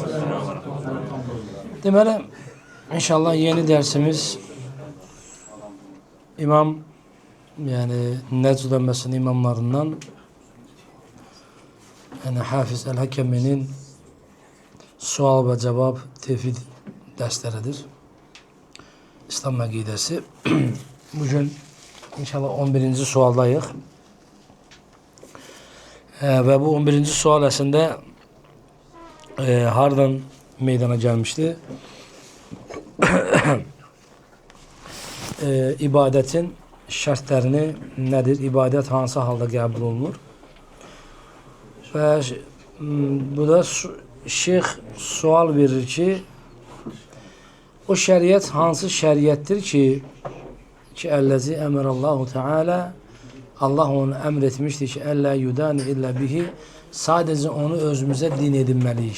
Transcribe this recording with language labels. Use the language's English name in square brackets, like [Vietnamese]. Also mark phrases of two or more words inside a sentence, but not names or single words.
[Turkish] Deməli, inşallah yeni dersimiz İmam, yani Necd dönmesinin imamlarından, yani Hafiz el-Hakemi'nin sual ve cevap tevhid dersleridir. İslam akidesi. Bugün inşallah 11. sualdayıq. Ve bu 11. [Azerbaijani] sual əslində hardan meydana gəlmişdi? İbadetin şərtlərini nədir? İbadət hansı halda qəbul olunur? Və bu da şeyx sual verir ki, o şəriət hansı şəriətdir ki, [Arabic] الذي أمر الله تعالى, [Azerbaijani] Allah onu əmr etmişdir ki, [Arabic] ألا يدان إلا به, [Azerbaijani] sadəcə onu özümüzə din edinməliyik.